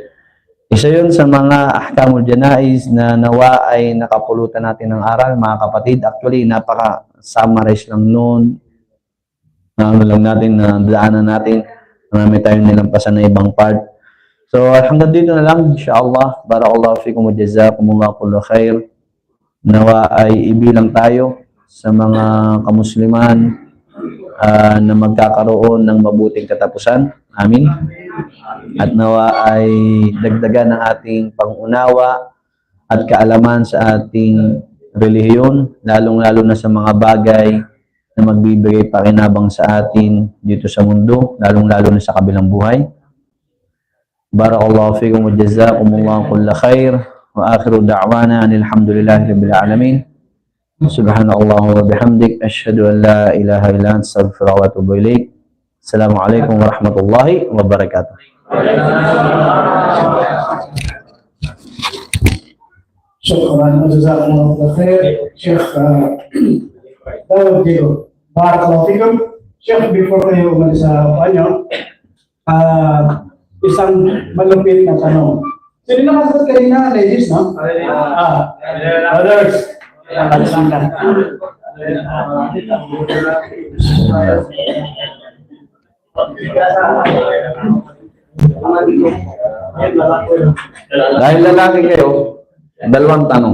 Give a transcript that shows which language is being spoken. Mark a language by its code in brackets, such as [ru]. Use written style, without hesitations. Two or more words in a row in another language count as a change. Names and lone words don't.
[tl] Isa yun sa mga [ar] أحكام الجنائز [tl] na nawa ay nakapulutan natin ng aral, mga kapatid. Actually, napaka-summarize lang noon. Na ano lang natin, na daanan natin. Marami tayong nilampasan na ibang part. So, hanggang dito na lang, insyaAllah. [ar] بارك الله فيكم وجزاكم الله كل خير. [tl] Nawa ay ibilang tayo sa mga kamusliman na magkakaroon ng mabuting katapusan. Amin. At nawa ay dagdagan ng ating pangunawa at kaalaman sa ating relihiyon, lalong-lalo na sa mga bagay na magbibigay pakinabang sa atin dito sa mundo, lalong-lalo na sa kabilang buhay. [ar] بارك الله فيكم وجزاكم الله كل خير وآخر دعوانا الحمد لله رب العالمين. سبحان الله وبحمدك أشهد أن لا إله إلا أنت أستغفرك وأتوب إليك. السلام عليكم ورحمة الله وبركاته. شكرا، جزاكم الله خير. [tl] Syekh Dawud Digo. [ar] بارك الله فيكم. [tl] Syekh, before kayo umalis sa panyo, isang malupit na tanong. Sino nakasagot kanina, ladies, no? Brothers. Dahil lalaki kayo, dalawang tanong.